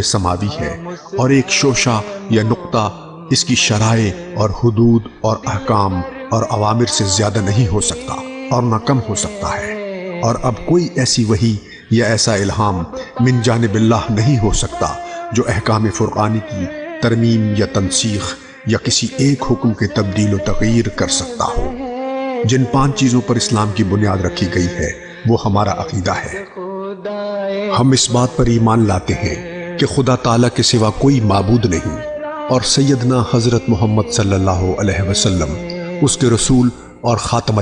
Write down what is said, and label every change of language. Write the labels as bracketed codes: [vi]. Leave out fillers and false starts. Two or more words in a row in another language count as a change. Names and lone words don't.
[ur] سماوی ہے اور ایک شوشہ یا نقطہ اس کی شرائع اور حدود اور احکام اور اوامر سے زیادہ نہیں ہو سکتا اور نہ کم ہو سکتا ہے، اور اب کوئی ایسی وحی یا ایسا الہام [ar] من جانب اللہ [ur] نہیں ہو سکتا جو احکام فرقانی کی ترمیم یا تنسیخ یا کسی ایک حکم کے تبدیل و تغییر کر سکتا ہو۔ جن 5 چیزوں پر اسلام کی بنیاد رکھی گئی ہے وہ ہمارا عقیدہ ہے۔ ہم اس بات پر ایمان لاتے ہیں کہ خدا تعالیٰ کے سوا کوئی معبود نہیں اور سیدنا حضرت محمد [ar] صلی اللہ علیہ وسلم [ur] اس کے رسول اور خاتم